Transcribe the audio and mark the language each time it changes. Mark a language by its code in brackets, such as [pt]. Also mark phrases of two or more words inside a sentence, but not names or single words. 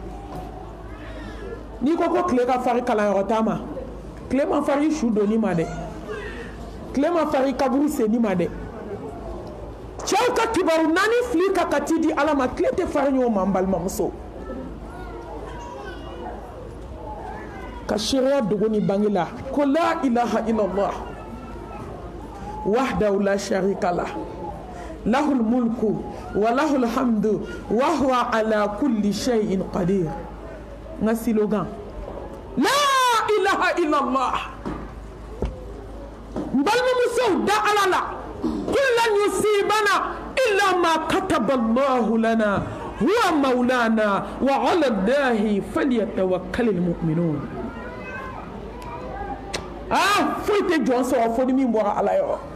[bm] n'i ko tile ka farin kalanyɔrɔ ta ma tile ma farin su donni ma dɛ tile ma farin kaburu senni ma dɛ cɛw ka kibaru naani fili ka t'i di ala ma tile tɛ farin ɲɔgɔn ma n balimamuso ka sariya dogo ni bange la ko [ar] لا إله إلا الله وحده لا شريك له له الملك وله الحمد وهو على كل شيء قدير [bm] nga slogan [ar] لا إله إلا الله [bm] balimamusow da ala la [ar] قل لن يصيبنا إلا ما كتب الله لنا هو مولانا وعلى الله فليتوكل المؤمنون [bm] foyi tɛ jɔn sɔrɔ fo ni min bɔra ala yɔrɔ